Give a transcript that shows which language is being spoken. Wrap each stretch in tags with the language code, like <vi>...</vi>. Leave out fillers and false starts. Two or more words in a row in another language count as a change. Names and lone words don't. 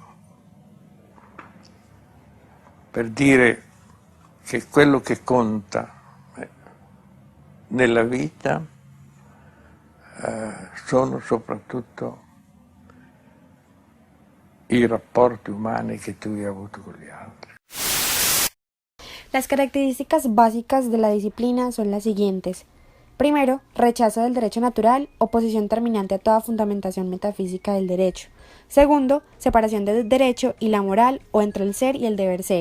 <it>Per dire che quello che conta nella vita sono soprattutto i rapporti umani che tu hai avuto con gli altri.</it> <es>Las características básicas de la disciplina son las siguientes. Primero, rechazo del derecho natural, oposición terminante a toda fundamentación metafísica del derecho. Segundo, separación del derecho y la moral o entre el ser y el deber ser.</es>